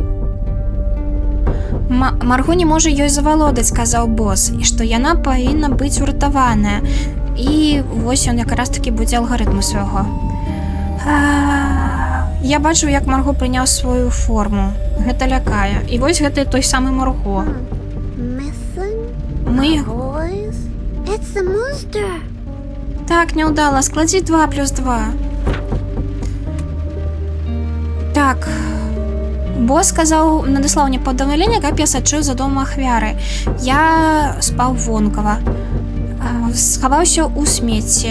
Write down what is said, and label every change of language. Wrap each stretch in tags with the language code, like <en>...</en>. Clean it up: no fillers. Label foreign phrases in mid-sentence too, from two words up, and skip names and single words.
<be>Марго не можа ёй завалодаць, сказаў босс, і што яна павінна быць уратаваная. І вось ён якраз такі будзе алгарытму свайго. Я бачу, як Марго прыняў сваю форму. Гэта лякае. І вось гэта той самы Марго.</be> <en>Missing</en> <be>Мы...</be> <en>boys? It's a monster.</en> <be>Так, няўдала. Складзі 2 плюс 2. Так. Босс сказаў, надыслаў мне паведамленне, каб я сачыў за домам ахвяры. Я спаў вонкава. Схаваўся ў смецці.</be>